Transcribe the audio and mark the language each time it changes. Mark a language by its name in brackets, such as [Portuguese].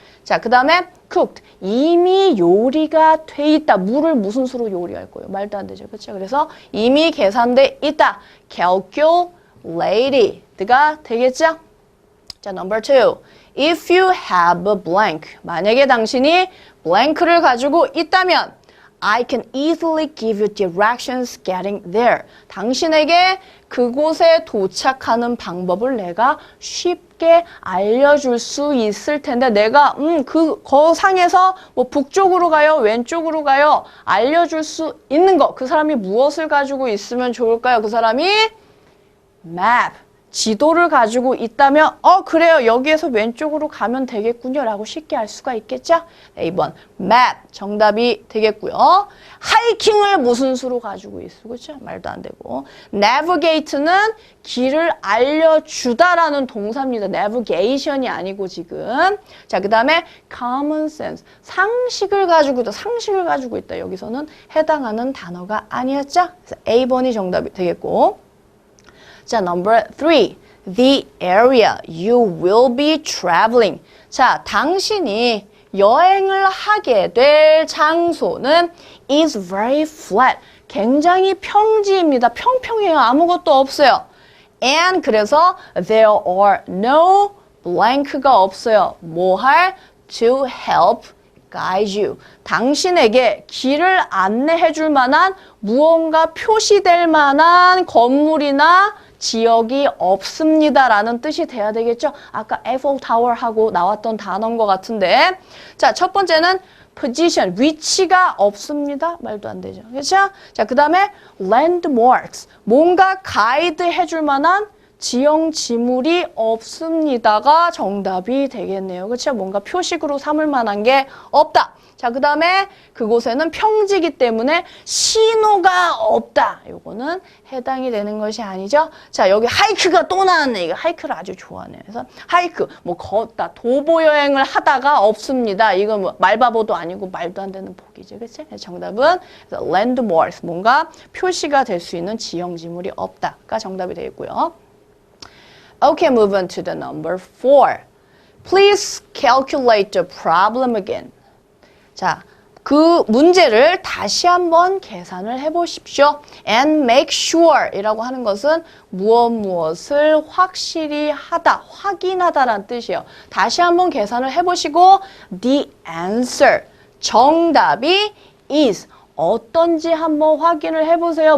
[Korean] 자, 그 다음에 cooked. 이미 요리가 돼 있다. 물을 무슨 수로 요리할 거예요? 말도 안 되죠. 그렇죠? 그래서 이미 계산돼 있다. calculated가 되겠죠? [English] 자, number 2. If you have a blank. [Korean] 만약에 당신이 blank를 가지고 있다면 [English] I can easily give you directions getting there. [Korean] 당신에게 그곳에 도착하는 방법을 내가 쉽게 알려줄 수 있을 텐데 내가 거 상에서 뭐 북쪽으로 가요? 왼쪽으로 가요? 알려줄 수 있는 거. 그 사람이 무엇을 가지고 있으면 좋을까요? 그 사람이 map. 지도를 가지고 있다면 그래요. 여기에서 왼쪽으로 가면 되겠군요. 라고 쉽게 알 수가 있겠죠? 네, 2번 map 정답이 되겠고요. 하이킹을 무슨 수로 가지고 있어? 그렇죠? 말도 안 되고. navigate는 길을 알려주다라는 동사입니다. navigation이 아니고 지금. 자, 그 다음에 common sense 상식을 가지고 있다. 여기서는 해당하는 단어가 아니었죠? 그래서 A번이 정답이 되겠고. [English] 자, number 3. The area you will be traveling. [Korean] 자, 당신이 여행을 하게 될 장소는 [English] is very flat. [Korean] 굉장히 평지입니다. 평평해요. 아무것도 없어요. [English] And 그래서 there are no [Korean] blank가 없어요. 뭐 할? [English] To help guide you. [Korean] 당신에게 길을 안내해 줄 만한 무언가 표시될 만한 건물이나 지역이 없습니다라는 뜻이 돼야 되겠죠? 아까 Eiffel Tower하고 나왔던 단어인 것 같은데. 자, 첫 번째는 position, 위치가 없습니다. 말도 안 되죠. 그렇죠? 자, 그 다음에 landmarks, 뭔가 가이드 해줄 만한 지형 지물이 없습니다가 정답이 되겠네요. 그렇죠? 뭔가 표식으로 삼을 만한 게 없다. 자, 그 다음에 그곳에는 평지이기 때문에 신호가 없다. 요거는 해당이 되는 것이 아니죠. 자, 여기 하이크가 또 나왔네. 이거 하이크를 아주 좋아하네요. 그래서 하이크, 뭐 걷다, 도보 여행을 하다가 없습니다. 이건 뭐 말바보도 아니고 말도 안 되는 보기죠. 그치? 정답은 landmarks, 뭔가 표시가 될 수 있는 지형 지물이 없다가 정답이 되겠고요. [English] Okay, move on to the number 4. Please calculate the problem again. [Korean] 자, 그 문제를 다시 한번 계산을 해보십시오. [English] And make sure [Korean] 이라고 하는 것은 무엇을 확실히 하다, 확인하다라는 뜻이에요. 다시 한번 계산을 해보시고 [English] the answer, [Korean] 정답이 is 어떤지 한번 확인을 해보세요.